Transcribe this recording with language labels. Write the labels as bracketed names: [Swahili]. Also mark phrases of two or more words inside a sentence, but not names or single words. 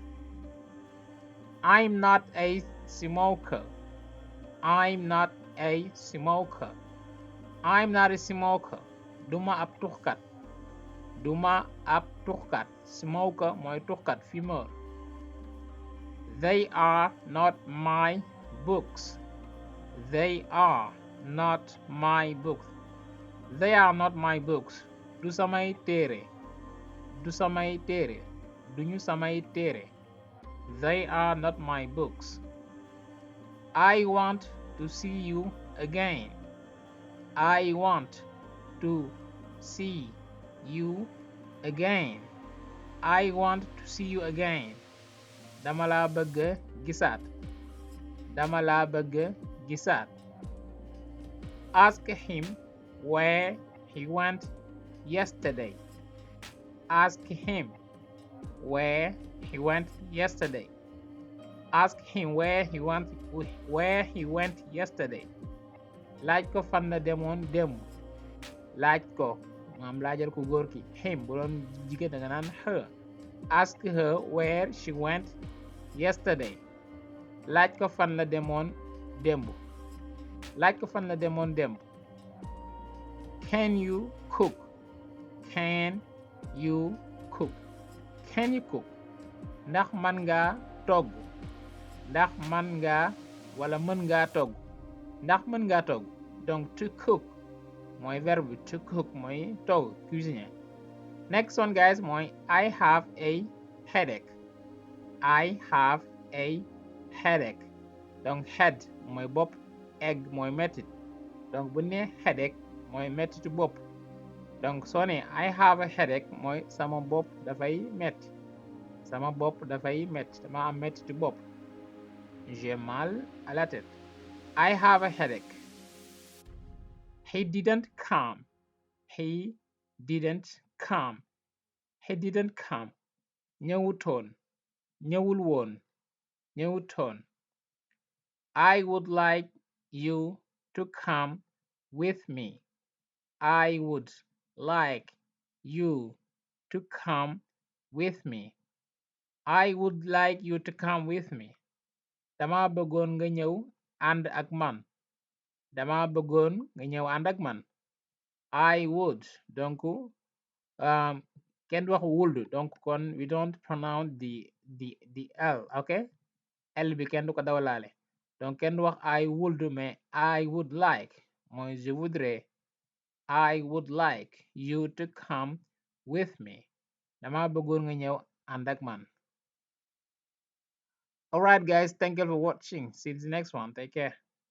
[English] I'm not a smoker. I'm not a smoker. I'm not a smoker. [Wolof] Duma ab tuxkat. Duma ab tuxkat. Smoker mooy tuxkat, fumeur. [English] They are not my books. They are not my books. They are not my books. [Wolof] Du samay téere. Du samay téere. Duñu samay téere. [English] They are not my books. I want to see you again. I want to see you again. I want to see you again. [Wolof] Dama la bëgg gisaat. Dama la bëgg gisaat. [English] Ask him where he went yesterday. Ask him where he went yesterday. Ask him where he went yesterday. [Wolof] Laaj ko fan la demoon démb. Laaj ko maam laajal ko góor ki him bu doon jigéen da nga naan her. [English] Ask her where she went yesterday. [Wolof] Laaj ko fan la demoon démb. Laaj ko fan la demoon démb. [English] Can you cook? Can you cook? Can you cook? [Wolof] Ndax man nga togg. Ndax man nga wala mën nga togg. Ndax mën nga togg. Donc [English] to cook [Wolof] mooy verbe [English] to cook [Wolof] mooy togg, cuisiner. [English] Next one guys mooy I have a headache. I have a headache. [Wolof] Donc head mooy bopp, egg mooy mettit. Donc bu ne headache mooy mettitu bopp. Donc soo ne [English] I have a headache [Wolof] mooy sama bopp dafay metti. Sama bopp dafay metti. Dama am mettitu bopp. [French] J'ai mal à la tête. [English] I have a headache. He didn't come. He didn't come. He didn't come. [Wolof] Ñëwutoon. Ñëwul woon. Ñëwutoon. [English] I would like you to come with me. I would like you to come with me. I would like you to come with me. [Wolof] Dama bëggoon nga ñëw ànd ak man. Dama bëggoon nga ñëw ànd ak man. [English] I would donc [Wolof] kenn du wax [English] would, donc kon we don't pronounce the L, okay? [Wolof] L bi kenn du ko dawalaale, donc kenn du wax [English] I would, [Wolof] mais [English] I would like [Wolof] mooy [French] je voudrais, [English] I would like you to come with me. [Wolof] Dama bëggoon nga ñëw ànd ak man. [English] Alright guys, thank you for watching. See you in the next one. Take care.